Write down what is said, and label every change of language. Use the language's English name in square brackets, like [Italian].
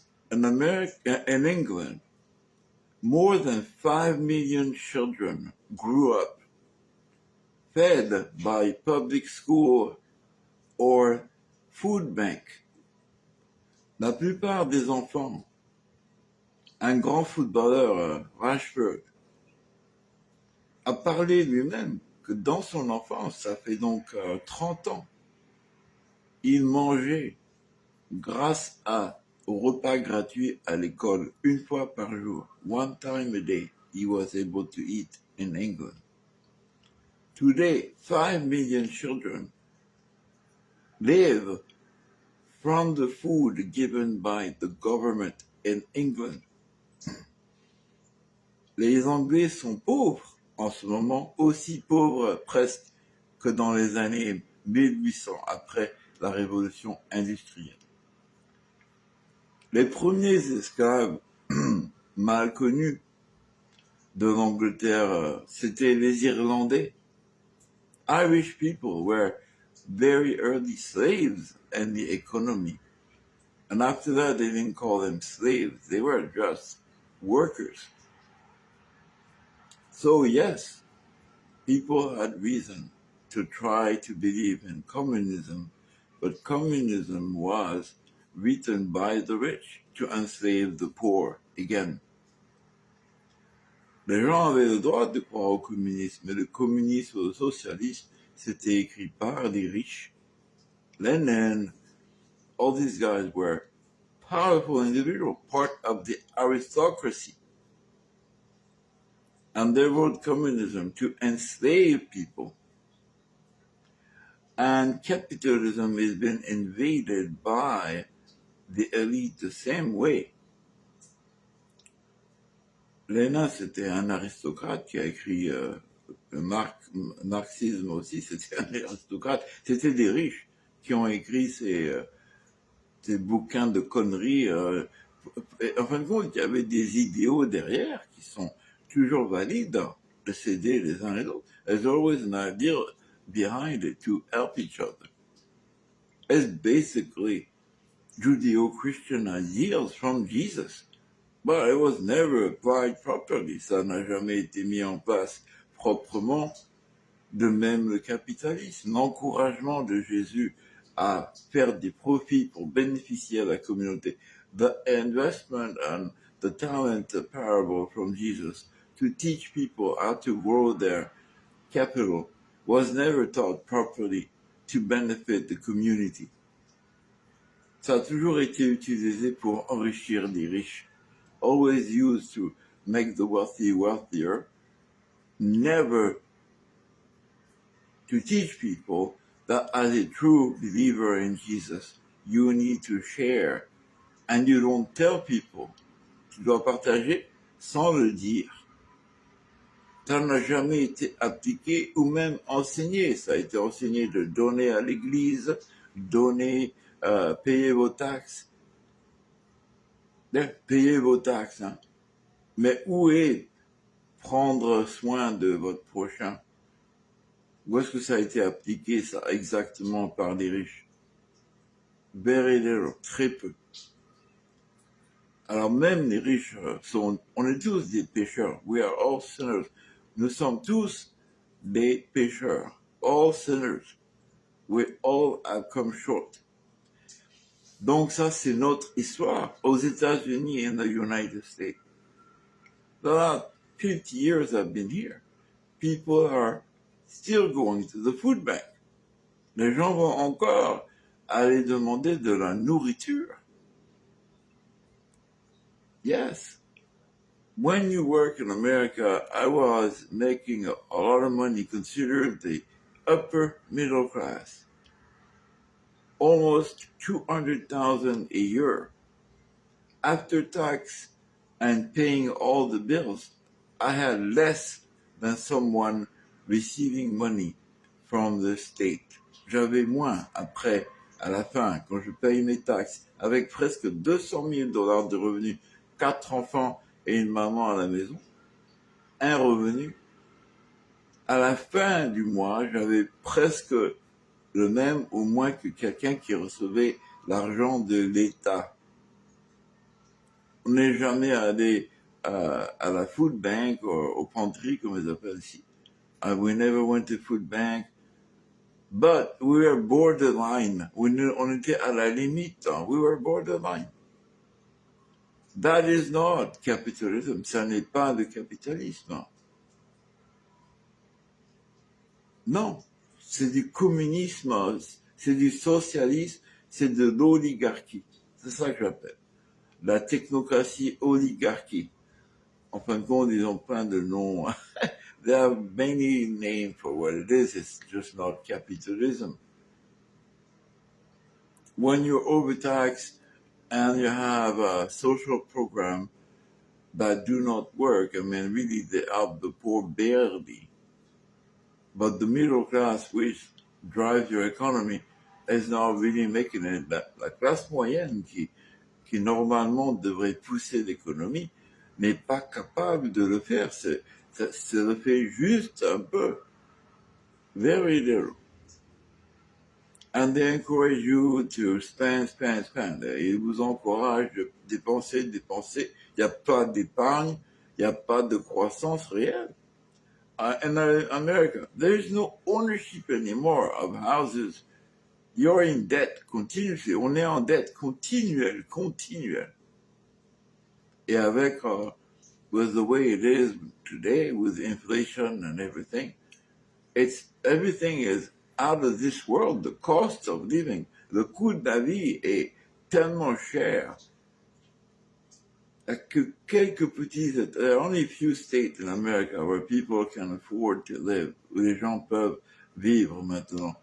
[English] In America, in England, more than 5 million children grew up fed by public school or food bank. [French] La plupart des enfants, un grand footballeur, Rashford, a parlé lui-même que dans son enfance, ça fait donc 30 ans, il mangeait grâce au repas gratuit à l'école une fois par jour. [English] One time a day, he was able to eat in England. Today, 5 million children live from the food given by the government in England. [French] Les Anglais sont pauvres en ce moment, aussi pauvres presque que dans les années 1800, après la révolution industrielle. Les premiers esclaves mal connus de l'Angleterre, c'était les Irlandais. [English] Irish people were very early slaves in the economy. And after that, they didn't call them slaves. They were just workers. So yes, people had reason to try to believe in communism, but communism was written by the rich to enslave the poor again. Les gens avaient le droit de croire au communisme, mais le communisme ou le socialisme, c'était écrit par les riches. Lenin, all these guys were powerful individuals, part of the aristocracy. And they wrote communism to enslave people. And capitalism has been invaded by the elite the same way. [French] Lénin, c'était un aristocrate qui a écrit le marxisme aussi, c'était un aristocrate. C'était des riches qui ont écrit ces bouquins de conneries. En fin de compte, il y avait des idéaux derrière qui sont toujours valides, de s'aider les uns les autres. [English] There's always an idea behind it to help each other. It's basically Judeo-Christian ideals from Jesus. But it was never applied properly. [French] Ça n'a jamais été mis en place proprement. De même le capitalisme, l'encouragement de Jésus à faire des profits pour bénéficier à la communauté. [English] The investment and the talent parable from Jesus to teach people how to grow their capital was never taught properly to benefit the community. [French] Ça a toujours été utilisé pour enrichir les riches. [English] Always used to make the wealthy wealthier, never to teach people that as a true believer in Jesus, you need to share. And you don't tell people. [French] Tu dois partager sans le dire. Ça n'a jamais été appliqué ou même enseigné. Ça a été enseigné de donner à l'église, donner, payer vos taxes. Payez vos taxes. Hein. Mais où est prendre soin de votre prochain? Où est-ce que ça a été appliqué, ça, exactement par les riches? [English] Very little, [French] très peu. Alors même les riches on est tous des pécheurs. [English] We are all sinners. [French] Nous sommes tous des pécheurs. [English] All sinners. We all have come short. [French] Donc ça, c'est notre histoire aux États-Unis [English] and the United States. The last 50 years I've been here, people are still going to the food bank. [French] Les gens vont encore aller demander de la nourriture. [English] Yes. When you work in America, I was making a lot of money considered the upper middle class. Almost $200,000 a year. After tax and paying all the bills, I had less than someone receiving money from the state. [French] J'avais moins après, à la fin, quand je paye mes taxes, avec presque $200,000 de revenus, 4 enfants et une maman à la maison, un revenu. À la fin du mois, j'avais presque le même ou moins que quelqu'un qui recevait l'argent de l'État. On n'est jamais allé à la food bank, au pantry, comme ils appellent ici. [English] We never went to food bank. But we were borderline. [French] On était à la limite. [English] We were borderline. That is not capitalism. [French] Ça n'est pas le capitalisme. Non. C'est du communisme. C'est du socialisme. C'est de l'oligarchie. C'est ça que j'appelle. La technocratie oligarchie. En fin de compte, ils ont plein de noms. [English] There are many names for what it is. It's just not capitalism. When you're overtaxed and you have a social program that do not work, I mean, really, they help the poor barely. But the middle class, which drives your economy, is not really making it. [French] La classe moyenne, qui normalement devrait pousser l'économie, n'est pas capable de le faire. Ça le fait juste un peu. [English] Very little. And they encourage you to spend. [French] Ils vous encouragent de dépenser. Il n'y a pas d'épargne, il n'y a pas de croissance réelle. [English] In America, there is no ownership anymore of houses. You're in debt continuously. [French] On est en dette continuelle. Et avec, [English] with the way it is today, with inflation and everything, everything is out of this world. The cost of living, [French] le coût de la vie est tellement cher que quelques petits, [English] there are only a few states in America where people can afford to live, [French] où les gens peuvent vivre maintenant.